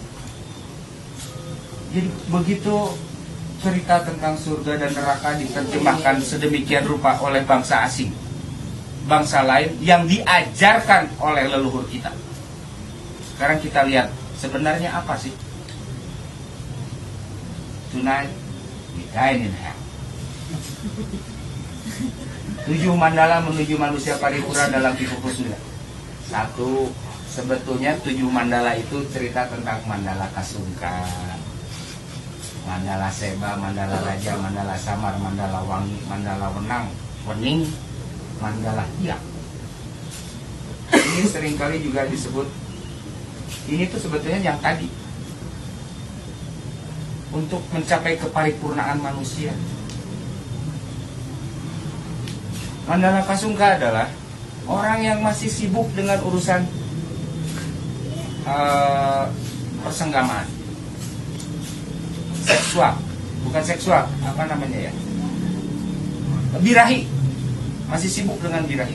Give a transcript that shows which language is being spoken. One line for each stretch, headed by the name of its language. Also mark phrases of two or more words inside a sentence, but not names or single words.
Indonesian: Jadi begitu cerita tentang surga dan neraka diterjemahkan sedemikian rupa oleh bangsa asing, bangsa lain yang diajarkan oleh leluhur kita. Sekarang kita lihat sebenarnya apa sih?
English: Tonight we dine in hell.
Indonesian: 7 mandala menuju manusia paripurna dalam Pitu Kusuma. 1, sebetulnya 7 mandala itu cerita tentang mandala Kasungka, mandala Seba, mandala Raja, mandala Samar, mandala Wangi, mandala Wening, mandala Hiang. Ini seringkali juga disebut, ini tuh sebetulnya yang tadi, untuk mencapai keparipurnaan manusia. Mandala Kasungka adalah orang yang masih sibuk dengan urusan persenggamaan, seksual, bukan seksual, apa namanya ya, birahi, masih sibuk dengan birahi.